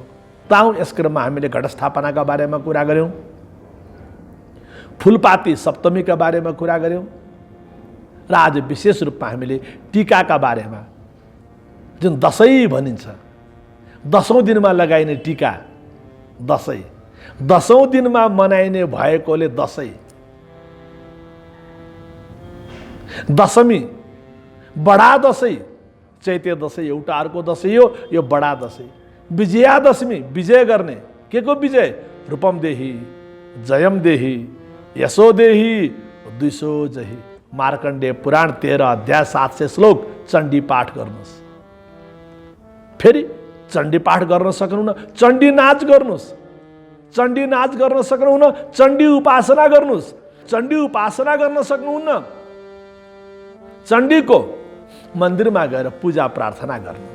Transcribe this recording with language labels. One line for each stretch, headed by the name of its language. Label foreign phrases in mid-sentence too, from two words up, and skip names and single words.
Nepali: ताउँ यस क्रममा हामीले घटस्थापनाका बारेमा कुरा गऱ्यौँ, फुलपाती सप्तमीका बारेमा कुरा गऱ्यौँ र आज विशेष रूपमा हामीले टीकाका बारेमा, जुन दशैं भनिन्छ, 10औं दिनमा लगाइने टीका दशैं, 10औं दिनमा मनाइने भएकोले दशैं, दशमी, बडा दशैं, चैते दशैं एउटा अर्को दशैं हो, यो बडा दशैं। विजयादशमी, विजय गर्ने, के को विजय?
Sanskrit: रूपम देही, जयम देही, यशो देही, द्विषो जही।
Nepali: मार्कण्डेय पुराण 13 अध्याय 700 श्लोक चण्डी पाठ गर्नुहोस्। फेरि चण्डी पाठ गर्न सक्नुहुन्न, चण्डी नाच गर्नुहोस्। चण्डी नाच गर्न सक्नुहुन्न, चण्डी उपासना गर्नुहोस्। चण्डी उपासना गर्न सक्नुहुन्न, चण्डीको मन्दिरमा गएर पूजा प्रार्थना गर्नुहोस्।